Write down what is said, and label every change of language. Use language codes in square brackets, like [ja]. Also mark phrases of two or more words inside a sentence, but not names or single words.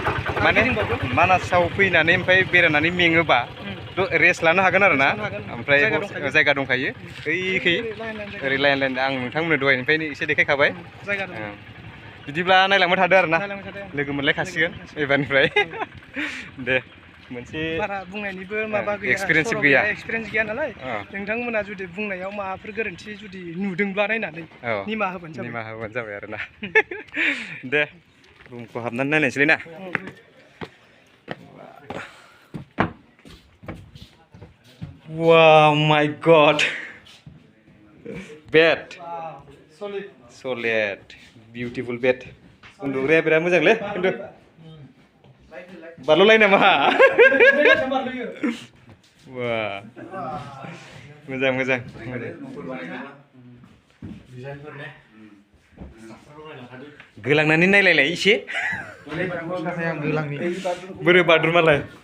[brx] माने मानासाव फैनानै ओमफ्राय बेरायनानै मेङोबा रेस्ट लानो हागोन आरो ना ओमफ्राय जायगा दंखायो ओइखै ओरै लाइन आं नोंथांमोननो दहायनिफ्रायनो एसे देखायखाबाय बिदिब्ला नायलांबाय थादो आरो ना लोगो मोनलायखासिगोन एबारनिफ्राय दे मोनसे बारा बुंनायनिबो माबा गैया एक्सपिरियेन्स गैया नालाय नोंथांमोना जुदि बुंनायाव माबाफोर गोरोन्थि जुदि नुदोंब्ला नायनानै निमाहा होबानो जाबाय आरो ना दे रुमखौ हाबनानै नायनायसैलै ना [en] Wow, my God! Bed. Solid. Beautiful bed. [brx] Uन्दुग्राया बिराद मोजांलै खिन्थु बारल'लाय नामा wah मोजां गोलांनानै नायलायलाय एसे बोरो बाथरुमालाय